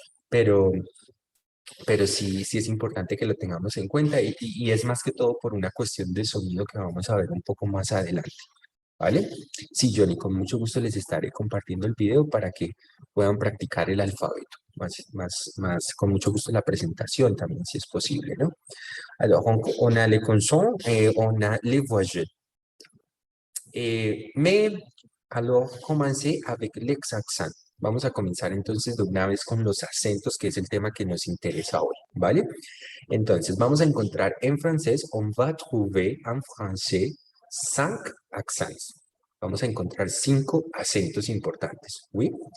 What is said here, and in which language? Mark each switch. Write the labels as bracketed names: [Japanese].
[Spanish] Pero sí es importante que lo tengamos en cuenta y es más que todo por una cuestión de sonido que vamos a ver un poco más adelante, ¿vale? Sí, Johnny, con mucho gusto les estaré compartiendo el video para que puedan practicar el alfabeto. Con mucho gusto la presentación también, si es posible, ¿no? [French] Alors, on a les consonnes et on a les voyelles. Mais, alors, commencez avec les accents. [Spanish] Vamos a comenzar entonces de una vez con los acentos, que es el tema que nos interesa hoy, ¿vale? Entonces, vamos a encontrar en francés, [French] on va trouver en français 5 accents. [Spanish] Vamos a encontrar 5 acentos importantes, ¿oui?